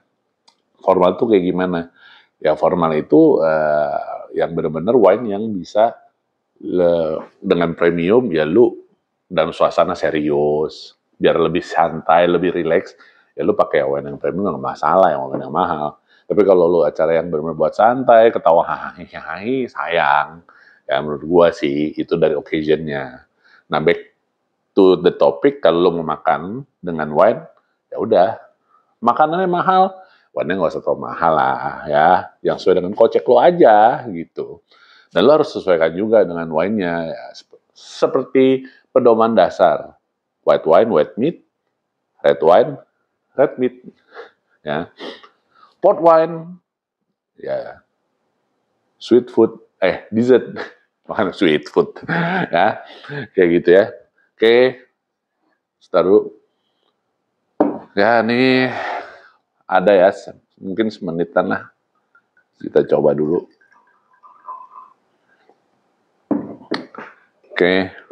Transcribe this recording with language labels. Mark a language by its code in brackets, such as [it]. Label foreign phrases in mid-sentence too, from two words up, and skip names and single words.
[id] Formal tuh kayak gimana? Ya formal itu yang benar-benar wine yang bisa dengan premium ya lu dalam suasana serius, biar lebih santai, lebih rileks, ya lu pakai wine yang premium nggak masalah, yang wine yang mahal. Tapi kalau lu acara yang benar-benar buat santai, ketawa hahaha, sayang. Ya menurut gua sih itu dari occasionnya. Nah [en] back to the topic, [id] kalau lo mau makan dengan wine, ya udah, makanannya mahal, wine-nya nggak usah terlalu mahal lah, ya, yang sesuai dengan kocek lo aja, gitu. Dan lo harus sesuaikan juga dengan wine-nya, ya, seperti pedoman dasar, [en] white wine, white meat, red wine, red meat, ya, port wine, ya, sweet food, [id] dessert, makan [en] sweet food, [id] ya, kayak gitu ya. Oke, taruh. Ya, ini ada ya, mungkin semenitan lah. Kita coba dulu. Oke.